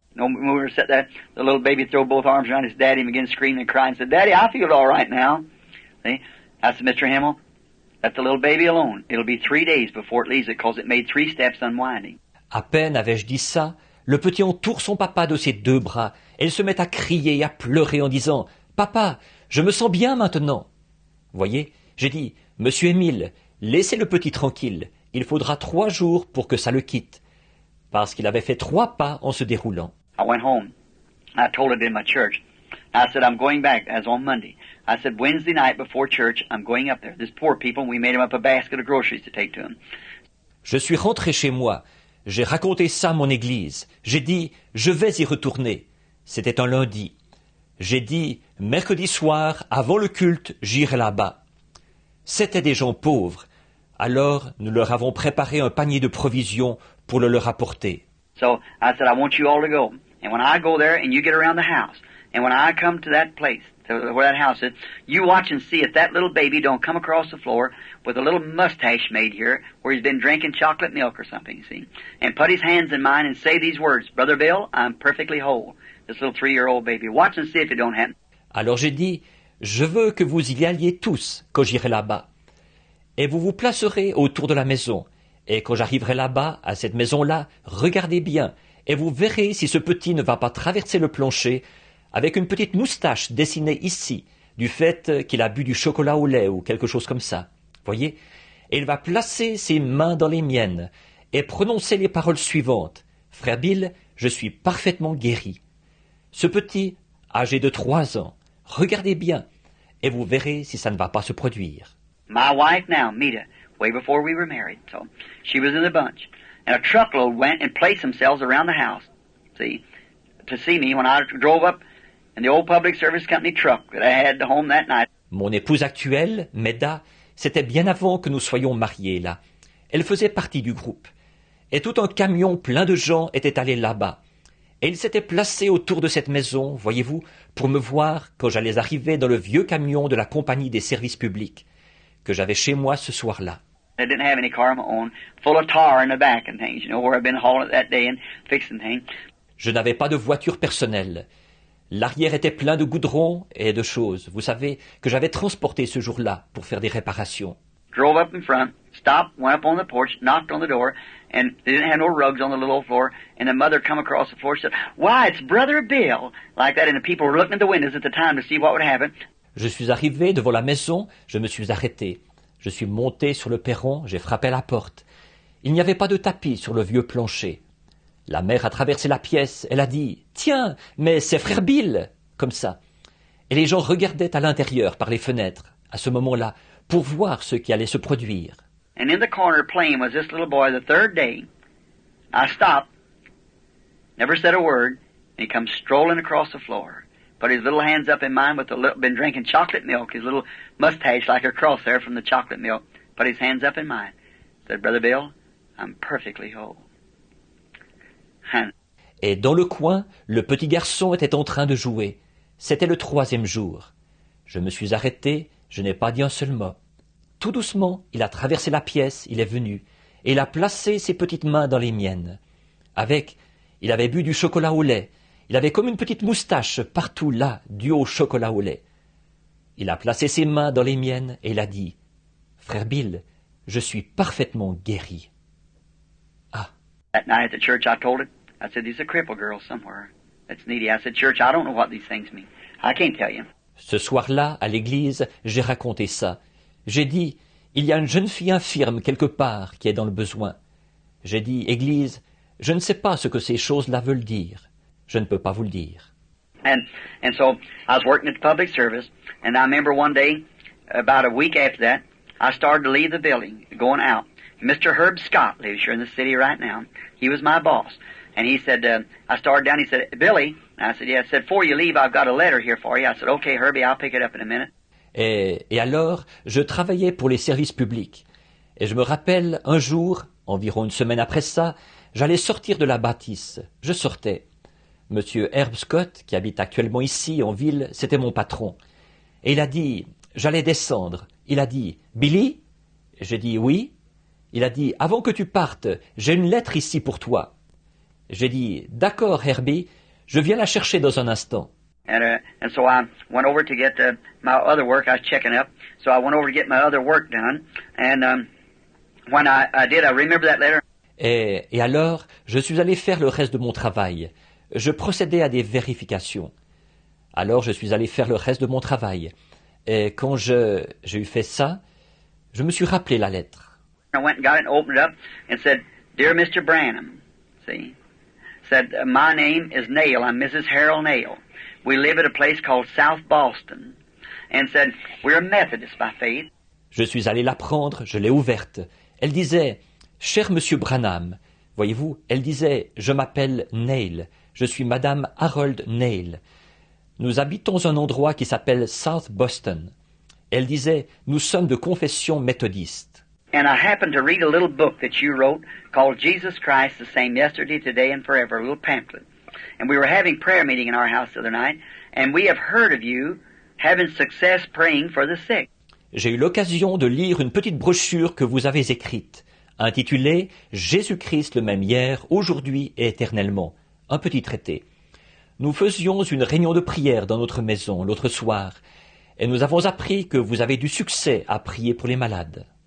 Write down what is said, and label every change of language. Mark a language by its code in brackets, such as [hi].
[en] No, when we were sitting there, the little baby threw both arms around his daddy and began screaming and crying and said, Daddy, I feel all right now. See? I said, Mr. Himmel, let the little baby alone. It'll be 3 days before it leaves it because it made 3 steps unwinding. [fr] À peine avais-je dit ça, le petit entoure son papa de ses 2 bras et il se met à crier et à pleurer en disant « Papa, je me sens bien maintenant !» Voyez, j'ai dit « Monsieur Émile, laissez le petit tranquille, il faudra 3 jours pour que ça le quitte. » Parce qu'il avait fait 3 pas en se déroulant. [en] I went home. I told it in my church. I said, I'm going back as on Monday. I said, Wednesday night before church, I'm going up there. There's poor people, and we made them up a basket of groceries to take to them. [fr] Je suis rentré chez moi. J'ai raconté ça à mon église. J'ai dit, je vais y retourner. C'était un lundi. J'ai dit, mercredi soir, avant le culte, j'irai là-bas. C'étaient des gens pauvres. Alors, nous leur avons préparé un panier de provisions pour le leur apporter. [en] So I said, I want you all to go. And when I go there and you get around the house, and when I come to that place, to where that house is, you watch and see if that little baby don't come across the floor with a little mustache made here where he's been drinking chocolate milk or something, you see, and put his hands in mine and say these words, Brother Bill, I'm perfectly whole. This little 3-year-old baby. Watch and see if it don't happen. [fr] Alors j'ai dit, je veux que vous y alliez tous quand j'irai là-bas. Et vous vous placerez autour de la maison. Et quand j'arriverai là-bas, à cette maison-là, regardez bien, et vous verrez si ce petit ne va pas traverser le plancher avec une petite moustache dessinée ici, du fait qu'il a bu du chocolat au lait ou quelque chose comme ça. Voyez? Et il va placer ses mains dans les miennes et prononcer les paroles suivantes. Frère Bill, je suis parfaitement guéri. Ce petit, âgé de 3 ans, regardez bien, et vous verrez si ça ne va pas se produire. [en] My wife now, Mita, way before we were married, so she was in the bunch. And a truckload went and placed themselves around the house, see, to see me when I drove up in the old public service company truck that I had home that night. [fr] Mon épouse actuelle, Meda, c'était bien avant que nous soyons mariés là. Elle faisait partie du groupe. Et tout un camion plein de gens était allé là-bas. Et ils s'étaient placés autour de cette maison, voyez-vous, pour me voir quand j'allais arriver dans le vieux camion de la compagnie des services publics, que j'avais chez moi ce soir-là. [en] I didn't have any car of my own, full of tar in the back and things, you know, where I've been hauling it that day and fixing things. [fr] Je n'avais pas de voiture personnelle. L'arrière était plein de goudron et de choses, vous savez, que j'avais transporté ce jour-là pour faire des réparations. [en] Drove up in front, stopped, went up on the porch, knocked on the door, and they didn't have no rugs on the little old floor, and the mother come across the floor and said, Why, it's Brother Bill! Like that, and the people were looking at the windows at the time to see what would happen. [fr] Je suis arrivé devant la maison, je me suis arrêté. Je suis monté sur le perron, j'ai frappé à la porte. Il n'y avait pas de tapis sur le vieux plancher. La mère a traversé la pièce, elle a dit « Tiens, mais c'est frère Bill !» comme ça. Et les gens regardaient à l'intérieur par les fenêtres, à ce moment-là, pour voir ce qui allait se produire. [en] And in the corner playing was this little boy the third day. I stopped, never said a word, and he comes strolling across the floor. Put his little hands up in mine with been drinking chocolate milk, his little mustache like a cross there from the chocolate milk. Put his hands up in mine. Said, Brother Bill, I'm perfectly whole. And [fr] Et dans le coin, le petit garçon était en train de jouer. C'était le 3e jour. Je me suis arrêté, je n'ai pas dit un seul mot. Tout doucement, il a traversé la pièce, il est venu, et il a placé ses petites mains dans les miennes. Il avait bu du chocolat au lait. Il avait comme une petite moustache partout là, due au chocolat au lait. Il a placé ses mains dans les miennes et il a dit « Frère Bill, je suis parfaitement guéri. » Ah. [en] That night at the church, I told it. I said, "There's a crippled girl somewhere that's needy." I said, "Church, I don't know what these things mean. I can't tell you." [fr] Ce soir-là, à l'église, j'ai raconté ça. J'ai dit « Il y a une jeune fille infirme quelque part qui est dans le besoin. » J'ai dit « Église, je ne sais pas ce que ces choses-là veulent dire. Je ne peux pas vous le dire. » [en] And so I was working at the public service, and I remember one day, about a week after that, I started to leave the building, going out. Mr. Herb Scott lives here in the city right now. He was my boss. And he said, I started down, he said, "Billy," and I said, "Yeah." I said, "Before you leave, I've got a letter here for you." I said, "Okay, Herbie, I'll pick it up in a minute." [fr] Et alors, je travaillais pour les services publics. Et je me rappelle, un jour, environ une semaine après ça, j'allais sortir de la bâtisse. Je sortais. Monsieur Herb Scott, qui habite actuellement ici, en ville, c'était mon patron. Et il a dit, j'allais descendre. Il a dit, « Billy ?» J'ai dit, « Oui ?» Il a dit, « Avant que tu partes, j'ai une lettre ici pour toi. » J'ai dit, « D'accord, Herbie, je viens la chercher dans un instant. » [en] And so I went over to get my other work. I was checking up. So I went over to get my other work done. And when I did, I remember that letter. [fr] Et alors, je suis allé faire le reste de mon travail. Je procédais à des vérifications. Alors, je suis allé faire le reste de mon travail. Et quand j'ai eu fait ça, je me suis rappelé la lettre. [en] I went and got it and opened it up and said, "Dear Mr. Branham," see, said, "My name is Nail. I'm Mrs. Harold Nail. We live at a place called South Boston." And said, "We're Methodists by faith." [fr] Je suis allé la prendre, je l'ai ouverte. Elle disait, « Cher Monsieur Branham », voyez-vous, elle disait, « Je m'appelle Nail, je suis Madame Harold Nail. Nous habitons un endroit qui s'appelle South Boston. » Elle disait, « Nous sommes de confession méthodiste. » [en] And I happened to read a little book that you wrote called Jesus Christ, the Same Yesterday, Today, and Forever, a little pamphlet. And we were having prayer meeting in our house the other night, and we have heard of you having success praying for the sick. [fr] J'ai eu l'occasion de lire une petite brochure que vous avez écrite, intitulée « Jésus-Christ le même hier, aujourd'hui et éternellement », un petit traité. Nous faisions une réunion de prière dans notre maison l'autre soir, et nous avons appris que vous avez du succès à prier pour les malades.